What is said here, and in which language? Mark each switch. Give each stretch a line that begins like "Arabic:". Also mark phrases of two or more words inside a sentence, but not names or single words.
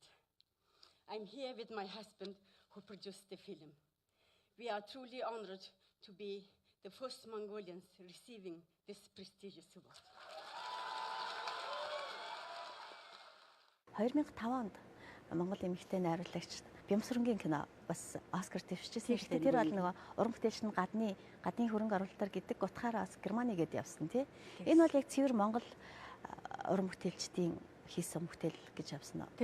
English: I'm here with my husband who produced the film. We are truly honored to be the first Mongolians receiving this prestigious award.
Mongolian: 2005 онд Монгол эмэгтэй найруулагч Бямсрынгийн кино бас Оскар дэвшижсэн шүү дээ. Тэр бол нөгөө уран бүтээлч нь гадны хөрөнгө оруулалтаар гэдэг утгаараа Германы гээд явсан тий. Энэ бол яг цэвэр Монгол уран бүтээлчдийн хийсэн бүтээл гэж авсан уу?